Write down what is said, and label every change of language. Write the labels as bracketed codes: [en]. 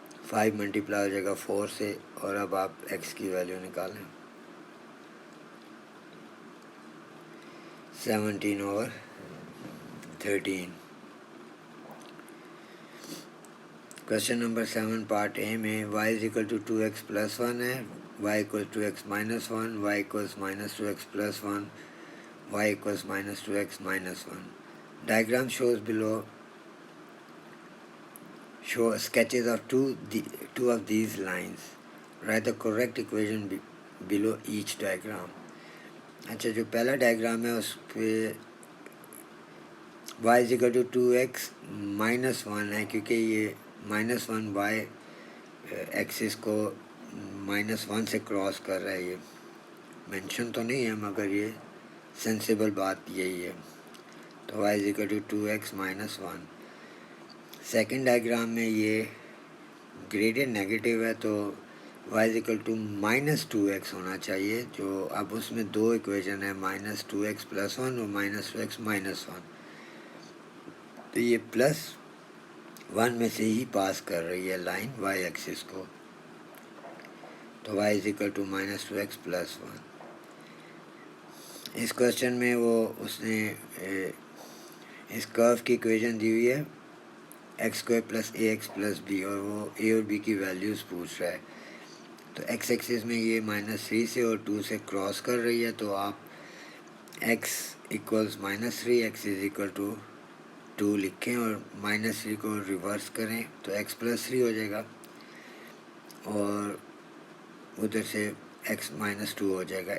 [ur] 5 multiply ہو جائے گا 4 سے، اور اب آپ ایکس کی ویلیو نکالیں 17/13. [en] Question نمبر 7 part A میں y is equal to 2x + 1 ہے، y equal to x - 1، y equals -2x + 1، y equals -2x - 1. Diagram shows below show sketches of two of these lines. Write the correct equation below each diagram. [ur] اچھا، جو پہلا diagram ہے اس پہ [en] y is equal to 2x - 1 [ur] ہے، کیونکہ یہ -1 y Axis کو -1 سے کراس کر رہا ہے. یہ مینشن تو نہیں ہے مگر یہ سینسیبل بات یہی ہے. [en] تو y is equal to 2x - 1. [ur] Second diagram میں یہ گریڈینٹ نیگیٹو ہے تو [en] y is equal to -2x [ur] ہونا چاہیے. جو اب اس میں دو ایکویژن ہے -2x + 1 اور -2x - 1، تو یہ +1 میں سے ہی پاس کر رہی ہے لائن y ایکسس کو. [en] تو y is equal to -2x + 1. [ur] اس question میں اس نے اس کرو کی ایکویژن دی ہوئی ہے x² + ax + b، اور وہ a اور b کی ویلیوز پوچھ رہا ہے. تو ایکس ایکسس میں یہ -3 سے اور 2 سے کراس کر رہی ہے، تو آپ [en] x equals -3، x is equal to 2 [ur] لکھیں اور -3 کو ریورس کریں تو x + 3 ہو جائے گا، اور ادھر سے x - 2 ہو جائے گا.